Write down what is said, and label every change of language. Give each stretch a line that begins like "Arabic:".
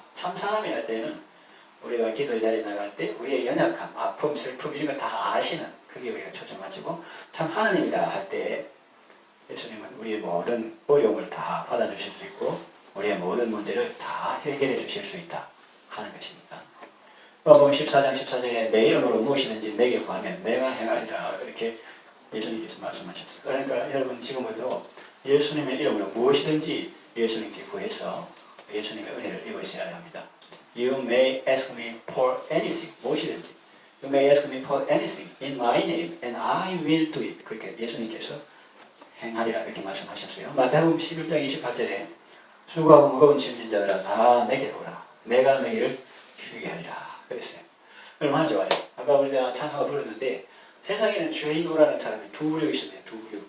Korean: 참 사람이 할 때는 우리가 기도 자리에 나갈 때 우리의 연약함, 아픔, 슬픔 이런 걸 다 아시는 그게 우리가 초점 맞추고 참 하나님이다 할 때 예수님은 우리의 모든 어려움을 다 받아주실 수 있고 우리의 모든 문제를 다 해결해 주실 수 있다 하는 것입니다. 요한복음 14장 14절에 내 이름으로 무엇이든지 내게 구하면 내가 행하리라 이렇게 예수님께서 말씀하셨어요. 그러니까 여러분 지금부터 예수님의 이름으로 무엇이든지 예수님께 구해서 예수님의 은혜를 입으셔야 합니다.
English: You may ask me for anything.
Korean: 무엇이든지.
English: You may ask me for anything in my name and I will do it.
Korean: 그렇게 예수님께서 행하리라 이렇게 말씀하셨어요. 마태복음 11장 28절에 수고하고 무거운 짐진 자들아 다 내게 오라. 내가 너희를 쉬게 하리라. 그랬어요. 얼마나 좋아요. 아까 우리가 찬송가 불렀는데 세상에는 죄인 오라는 사람이 두 부류 있습니다. 두 부류.